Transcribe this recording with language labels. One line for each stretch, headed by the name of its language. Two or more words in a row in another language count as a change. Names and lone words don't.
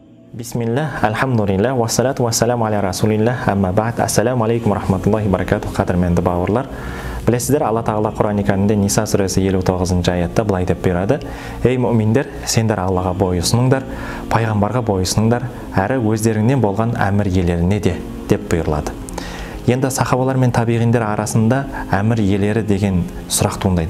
Arabic: بسم الله، الحمد لله، والصلاة والسلام على رسول الله، أما بعد. السلام عليكم ورحمة الله وبركاته.
Kazakh: Qadірменді бауырлар, білесіздер, Алла Тағала Құран-ы Кәрімде Ниса сүресі 59 аятта былай деп береді: ей мүминдер, сендер Аллаға бойұсыныңдар, пайғамбарға бойұсыныңдар, әрі өздеріңнен болған әмір иелеріне де, деп бұйырылады. Енді сахабалар мен табиғиндер арасында әмір иелері деген сұрақ туындайды.